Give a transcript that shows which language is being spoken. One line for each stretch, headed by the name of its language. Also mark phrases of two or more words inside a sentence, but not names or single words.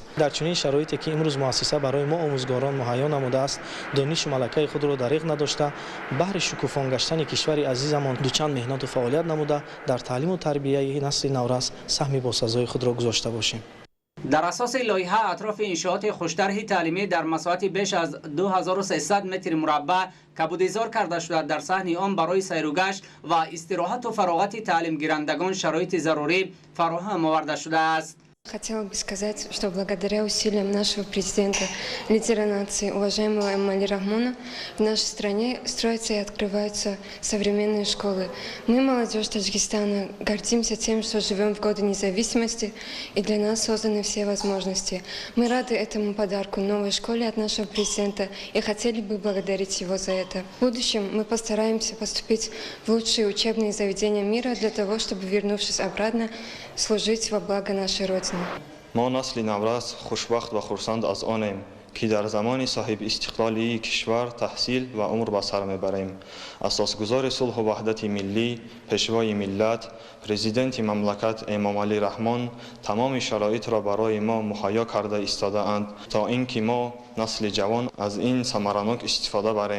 Tajik: در چنین شرایطی که امروز مؤسسه برای ما آموزگاران مهیا نموده است، دانش و ملکه خود را دریغ نداشته بهر شکوفان گشتن کشور عزیزمان دوچند مهنت و فعالیت نموده در تعلیم و تربیت نسل نورس سهم باسزای خود را گذاشته باشیم. در اساس لایحه اطراف انشاءات خوشطرح تعلیمی در مساحت بیش از 2300 متر مربع کبودیزار کرده شده در صحن آن برای سیر و گشت و استراحت و فراغت تعلیم گیرندگان شرایط ضروری فراهم آورده شده است.
Russian: Хотела бы сказать, что благодаря усилиям нашего президента, лидера нации, уважаемого Эмомали Рахмона, в нашей стране строятся и открываются современные школы. Мы, молодежь Таджикистана, гордимся тем, что живем в годы независимости, и для нас созданы все возможности. Мы рады этому подарку новой школе от нашего президента и хотели бы благодарить его за это. В будущем мы постараемся поступить в лучшие учебные заведения мира для того, чтобы, вернувшись обратно, служить во благо нашей Родины.
Tajik: ما نسل نورس خوشبخت و خرسند از آنیم که در زمان صاحب استقلالی کشور تحصیل و عمر به سر میبریم. اساسگزار صلح و وحدت ملی، پیشوای ملت، پرزیدنت مملکت امام علی رحمان تمام شرایط را برای ما مهیا کرده ایستاده اند تا اینکه ما نسل جوان از این ثمرناک استفاده بریم.